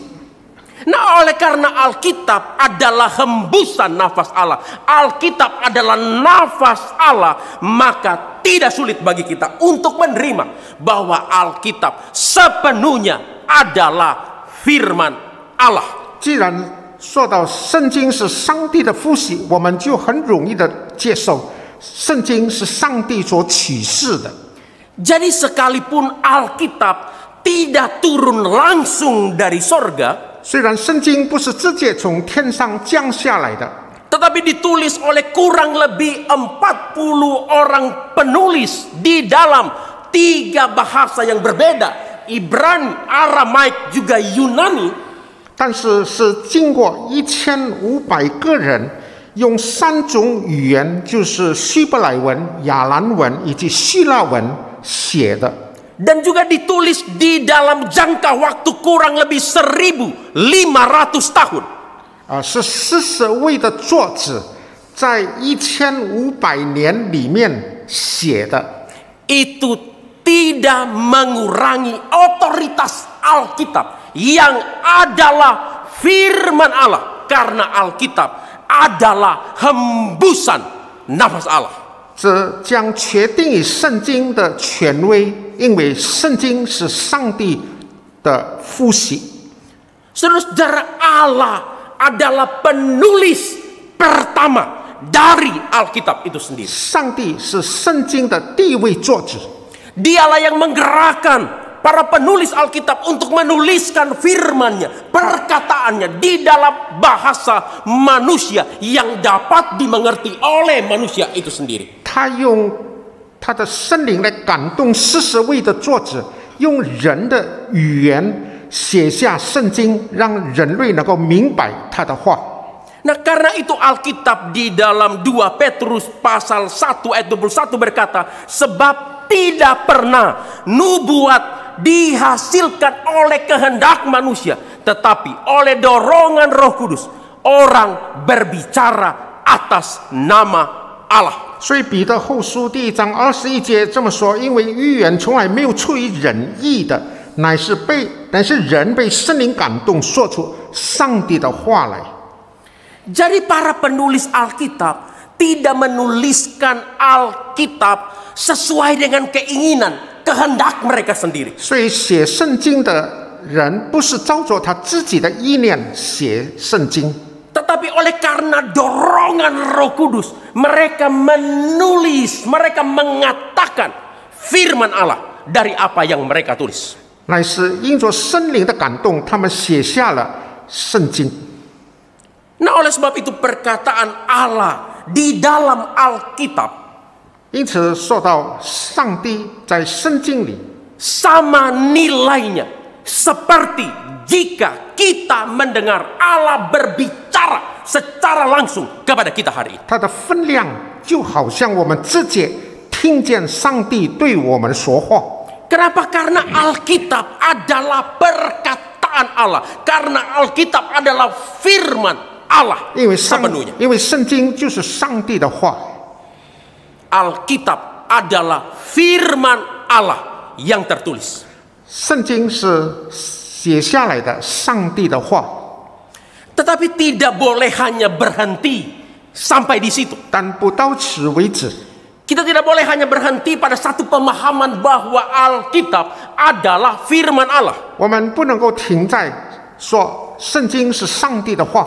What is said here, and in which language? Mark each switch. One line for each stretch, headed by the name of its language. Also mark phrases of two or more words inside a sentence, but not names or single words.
Indonesian: Nah, oleh karena Alkitab adalah hembusan nafas Allah, Alkitab adalah nafas Allah, maka tidak sulit bagi kita untuk menerima bahwa Alkitab sepenuhnya adalah firman Allah.
Chinese: 既然说到圣经是上帝的呼吸，我们就很容易的接受圣经是上帝所启示的。
Indonesian: Jadi sekalipun Alkitab tidak turun langsung dari sorga,
Chinese: 虽然圣经不是直接从天上降下来的，
Indonesian: tetapi ditulis oleh kurang lebih 40 orang penulis di dalam 3 bahasa yang berbeda, Ibrani, Aramaik, juga Yunani.
Chinese: 但是是经过1500个人用3种语言，就是希伯来文、亚兰文以及希腊文写的。
Indonesian: Dan juga ditulis di dalam jangka waktu kurang lebih 1500 tahun.
Chinese: 是40位的作者在1500年里面写的。
Indonesian: Itu tidak mengurangi otoritas Alkitab yang adalah firman Allah, karena Alkitab adalah hembusan nafas Allah.
Chinese: 这将确定于圣经的权威，因为圣经是上帝的呼吸。
Indonesian: Saudara-saudara, Allah adalah penulis pertama dari Alkitab itu sendiri.
Chinese: 上帝是圣经的第一位作者，
Indonesian: Dialah yang menggerakkan para penulis Alkitab untuk menuliskan firman-Nya, perkataannya di dalam bahasa manusia yang dapat dimengerti oleh manusia itu sendiri.
Chinese: 他用他的圣灵来感动40位的作者，用人的语言写下圣经，让人类能够明白他的话。
Indonesian: Nah, karena itu Alkitab di dalam 2 Petrus pasal 1 ayat 21 berkata, sebab tidak pernah nubuat dihasilkan oleh kehendak manusia, tetapi oleh dorongan Roh Kudus orang berbicara atas nama Allah.
Chinese: 所以彼得后书第1章21节这么说：因为预言从来没有出于人意的，乃是人被圣灵感动，说出上帝的话来。
Indonesian: Jadi para penulis Alkitab tidak menuliskan Alkitab sesuai dengan keinginan, kehendak mereka sendiri.
Chinese: 所以写圣经的人不是照着他自己的意念写圣经，
Indonesian: Tetapi oleh karena dorongan Roh Kudus, mereka menulis, mereka mengatakan firman Allah dari apa yang mereka tulis.
Chinese: 乃是因着圣灵的感动，他们写下了圣经。
Indonesian: Nah, oleh sebab itu perkataan Allah di dalam Alkitab
Chinese: 因此说到上帝在圣经里，
Indonesian: sama nilainya seperti jika kita mendengar Allah berbicara secara langsung kepada kita hari ini.
Chinese: 它的分量就好像我们直接听见上帝对我们说话。
Indonesian: Kenapa? Karena Alkitab adalah perkataan Allah. Karena Alkitab adalah firman Allah
Chinese: 因为
Indonesian: sepenuhnya.
Chinese: 圣经就是上帝的话，
Indonesian: Alkitab adalah firman Allah yang tertulis.
Chinese: 圣经是写下来的上帝的话。
Indonesian: Tetapi Tetapi tidak boleh hanya berhenti sampai di situ.
Chinese: 但不到此为止。
Indonesian: Kita tidak boleh hanya berhenti pada satu pemahaman bahwa Alkitab adalah firman Allah.
Chinese: 我们不能够停在说圣经是上帝的话，